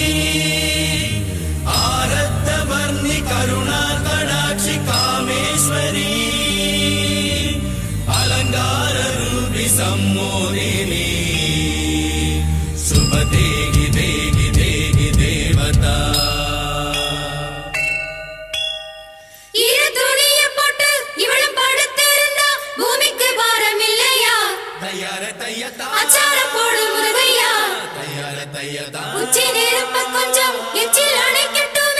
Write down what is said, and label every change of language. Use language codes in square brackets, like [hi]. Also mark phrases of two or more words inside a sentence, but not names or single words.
[sa] आरद्धवर्णि करुणा कडाक्षि कामेश्वरी अलंकार रूपि सम्मोहिनी शुभ देहि देहि देहि देवता. [ta] இரு துணியை போட்டு இவளும் படுத்திருந்தா பூமிக்கு பாரம் இல்லையா? तैयार तैयता அச்சாரம் போடு முருகையா. तैयार तैयता உச்சி நெருப்ப கொஞ்சம் எச்சில் அணைக்கட்டுமே.